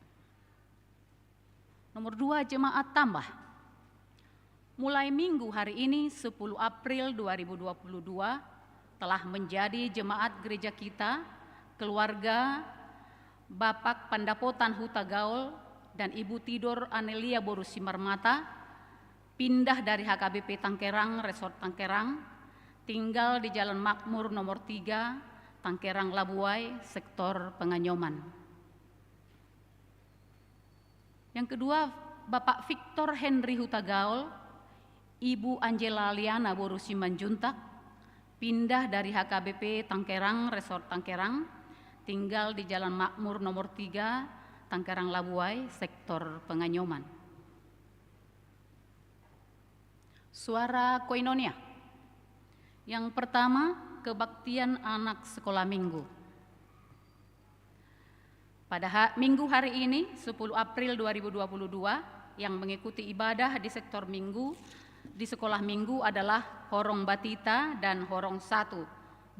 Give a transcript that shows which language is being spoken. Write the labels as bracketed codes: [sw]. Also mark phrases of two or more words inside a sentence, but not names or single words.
[id] Nomor 2, jemaat tambah. Mulai minggu hari ini 10 April 2022 telah menjadi jemaat gereja kita, keluarga Bapak Pandapotan Huta Gaul dan Ibu Tidor Anelia Boru Simarmata pindah dari HKBP Tangkerang, Resort Tangkerang, tinggal di Jalan Makmur nomor 3, Tangkerang Labuai, sektor Penganyoman. Yang kedua, Bapak Victor Henry Huta Gaul, Ibu Angela Liana Boru Simanjuntak pindah dari HKBP Tangkerang, Resort Tangkerang, tinggal di Jalan Makmur nomor 3, Tangkerang Labuai, sektor Penganyoman. Suara Koinonia. Yang pertama, kebaktian anak sekolah minggu. Pada minggu hari ini, 10 April 2022, yang mengikuti ibadah di sektor minggu, di sekolah minggu adalah Horong Batita dan Horong 1.